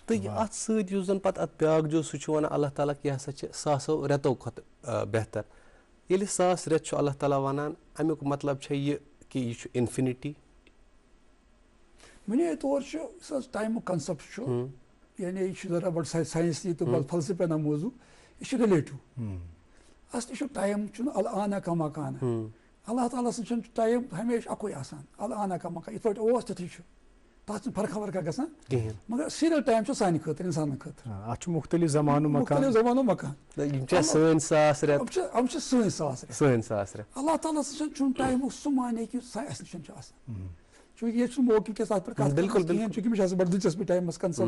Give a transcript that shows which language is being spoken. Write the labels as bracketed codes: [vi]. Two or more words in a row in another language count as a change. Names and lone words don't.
[ks] تہٕ اَتھ سۭتۍ یُس زَن پَتہٕ اَتھ بیٛاکھ جو سُہ چھُ وَنان اللہ تعالیٰ کہِ یہِ ہسا چھِ ساسو رٮ۪تو کھۄتہٕ بہتر ییٚلہِ 1000 رٮ۪تھ چھُ اللہ تعالیٰ وَنان اَمیُک مطلب چھےٚ یہِ کہِ یہِ چھُ اِنفِنِٹی بُنیٲدی طور چھُ یُس حظ ٹایمُک کَنسیپٹ چھُ یعنی یہِ چھُ ذرا بَڑٕ ساینسی تہٕ بَڑٕ فلسفیانہ موضوٗع یہِ چھُ رِلیٹِو اَصلی چھُ ٹایم چھُنہٕ [ar] الآنا کا مکانا [ks] اللہ تعالیٰ سُنٛد چھُنہٕ ٹایم ہمیشہِ اَکُے آسان [ar] الآنا کا مکان [ks] یِتھ پٲٹھۍ اوس تِتھُے چھُ تَتھ چھُنہٕ فرقا ورقا گژھان کِہینۍ مگر [en] serial time [ks] چھُ سانہِ خٲطرٕ اِنسانَن خٲطرٕ اَتھ چھُ مُختٔلِف زمانُک مکان یِم چھِ سٲنۍ 1000 رٮ۪تھ اللہ تعالیٰ سٕنٛز چھُنہٕ ٹایمُک سُہ معنے کہِ سُہ اَسہِ نِش چھُ آسان چوٗنٛکہِ ییٚتہِ چھُنہٕ موقعہٕ کینٛہہ تَتھ پٮ۪ٹھ کَتھ کِہینۍ چوٗنٛکہِ مےٚ چھِ آسان بَڑٕ دِلچسپی ٹایمَس کَنسیپٹ